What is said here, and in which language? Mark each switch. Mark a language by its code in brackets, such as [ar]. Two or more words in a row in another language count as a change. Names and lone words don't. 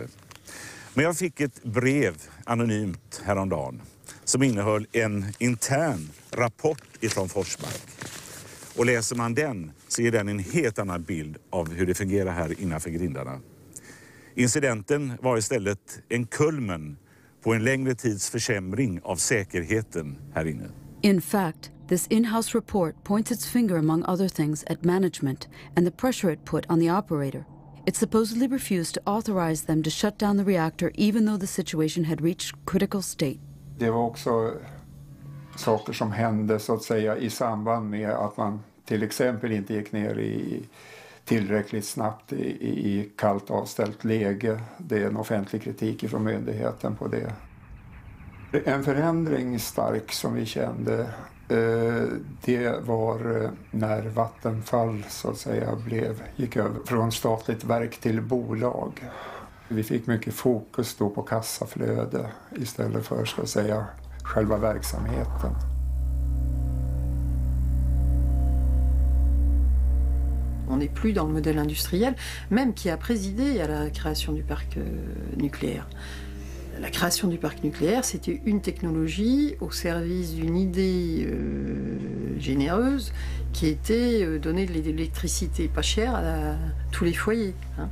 [sv] Men jag fick ett brev anonymt häromdagen som innehöll en intern rapport ifrån Forsmark. Och läser man den så ger den en helt annan bild av hur det fungerar här innanför grindarna. Incidenten var istället en kulmen på en längre tids försämring av säkerheten här inne. [en] In fact, this in-house report points its finger among other things at management and the pressure it put on the operator. It supposedly refused to authorize them to shut down the reactor even though the situation had reached critical state. [sv] Det var också saker som hände så att säga i samband med att man till exempel inte gick ner i tillräckligt snabbt i kallt avställt läge. Det är en offentlig kritik från myndigheten på det. En förändring stark som vi kände, det var när Vattenfall så att säga gick över från statligt verk till bolag. Vi fick mycket fokus då på kassaflöde istället för så att säga själva verksamheten. [fr] On n'est plus dans le modèle industriel, même qui a présidé à la création du parc nucléaire. La création du parc nucléaire, c'était une technologie au service d'une idée généreuse qui était donner de l'électricité pas chère à tous les foyers, hein.